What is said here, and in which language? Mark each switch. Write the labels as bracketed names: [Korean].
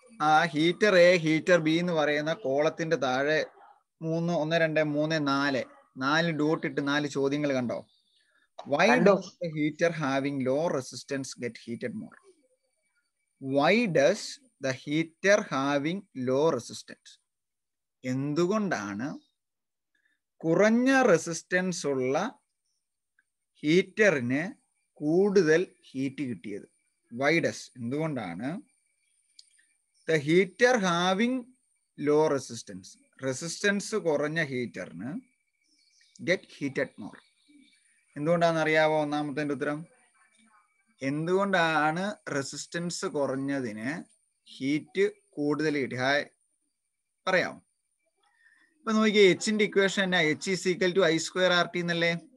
[Malayalam] ആ heater A heater B എന്ന് പറയുന്ന കോളത്തിന്റെ താഴെ 3 1 2 3 4 ഡോട്ട് ഇട്ട് 4 ചോദ്യങ്ങൾ കണ്ടോ? [English] Why does the heater having low resistance get heated more? Why does the heater having low resistance? [Malayalam] എന്തുകൊണ്ടാണ് കുറഞ്ഞ റെസിസ്റ്റൻസ് ഉള്ള ഹീറ്ററിന് കൂടുതൽ ഹീറ്റ് കിട്ടിയത്? [English] Why does [Malayalam] എന്തുകൊണ്ടാണ് [English] the heater having low resistance [Malayalam] resistance കുറഞ്ഞ ഹീറ്ററിന് [English] get heated more? [Malayalam] എന്തുകൊണ്ടാണെന്ന് അറിയാവോ? ഒന്നാമത്തെ ഉത്തരം എന്തുകൊണ്ടാണ് റെസിസ്റ്റൻസ് കുറഞ്ഞതിന് ഹീറ്റ് കൂടുതൽ കിട്ടി? ഹായ് പറയാമോ? ഇപ്പൊ നോക്കിയേ, എച്ചിന്റെ ഇക്വേഷൻ എന്നാ? [English] H is equal to I square R T [Malayalam] എന്നല്ലേ?